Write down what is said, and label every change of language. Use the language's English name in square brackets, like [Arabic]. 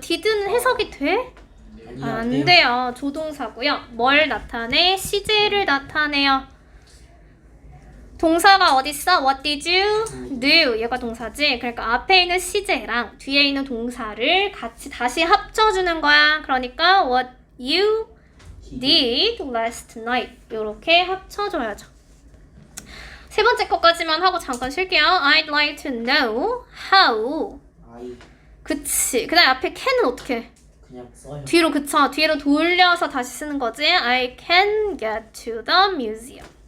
[Korean] did는 해석이 돼? 아니요, 안 돼요. 조동사고요. 뭘 나타내? 시제를 나타내요. 동사가 어딨어? [English] What did you do? [Korean] 얘가 동사지. 그러니까 앞에 있는 시제랑 뒤에 있는 동사를 같이 다시 합쳐주는 거야. 그러니까 [English] what you did last night [Korean] 이렇게 합쳐줘야죠. 세 번째 것까지만 하고 잠깐 쉴게요. [English] I'd like to know how. 아이 [Korean] 그치. 그 다음에 앞에 can은 어떻게 해? 그냥 써요. 뒤로 그쳐. 뒤로 돌려서 다시 쓰는 거지. [English] I can get to the museum.